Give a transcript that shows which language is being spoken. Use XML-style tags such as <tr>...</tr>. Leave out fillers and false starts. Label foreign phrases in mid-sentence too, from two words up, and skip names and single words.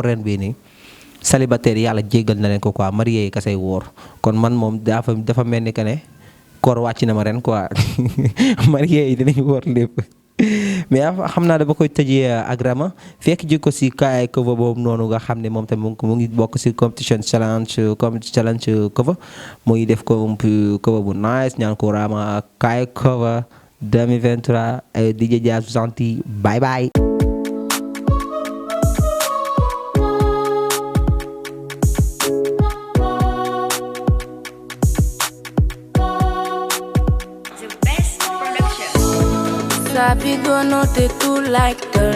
<wo>ren bii nii célibataire yàlla jéggal na leen ko quoi marié yi kasay wóor kon man moom dafa mel ni</wo> <fr>que ne</fr> <wo>koor wàcc na ma ren quoi marié yi dinañ wóor lépp mais xam naa dama koy tëjee ak Rama fekk ji ko si kaay cover boobu noonu nga xam ne moom tamit mu ngi bokk si</wo> <en>competition challenge cover</en> <wo>mu ngi def ko cover bu nice ñaan ko Rama kaay cover 2023 DJ Jazz gentil</wo> <en>bye bye. Sabido no te do like dirt.</en>